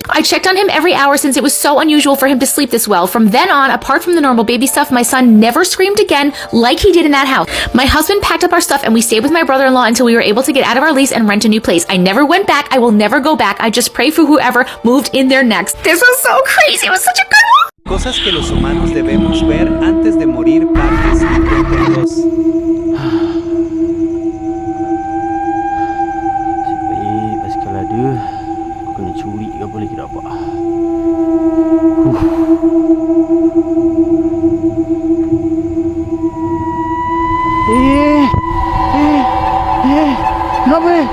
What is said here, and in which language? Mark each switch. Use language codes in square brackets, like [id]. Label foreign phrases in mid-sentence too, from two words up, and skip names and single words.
[en] I checked on him every hour since it was so unusual for him to sleep this well. From then on, apart from the normal baby stuff, my son never screamed again like he did in that house. My husband packed up our stuff and we stayed with my brother-in-law until we were able to get out of our lease and rent a new place. I never went back. I will never go back. I just pray for whoever moved in there next. This was so crazy. It was such a good one. [es] Cosas que los humanos debemos ver antes de morir, parte 52. [ms] Pasal ada, aku kena curi ke apa lagi dapat. Kenapa?